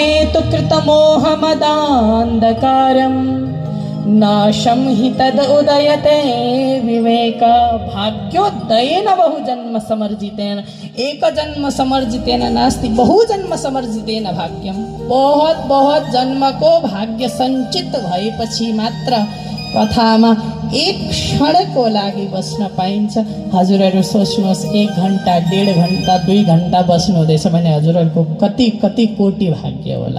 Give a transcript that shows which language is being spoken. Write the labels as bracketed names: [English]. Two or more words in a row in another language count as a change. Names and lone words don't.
[Sanskrit] तु कृतमोहमदान्धकारं नाशं हि तदुदयते विवेक। भाग्योदयेन बहुजन्म समर्जितेन, एक जन्म समर्जितेन नास्ति बहुजन्म समर्जितेन भाग्यम। [Hindi] बहुत बहुत [Nepali] जन्म को भाग्य सञ्चित भएपछि मात्र कथामा एक क्षणको लागि बस्न पाइन्छ। हजुरहरू सोच्नुहोस्, 1 घण्टा 1.5 घण्टा 2 घण्टा बस्नु हुँदैछ भने हजुरहरूको कति कति कोटी भाग्य होला।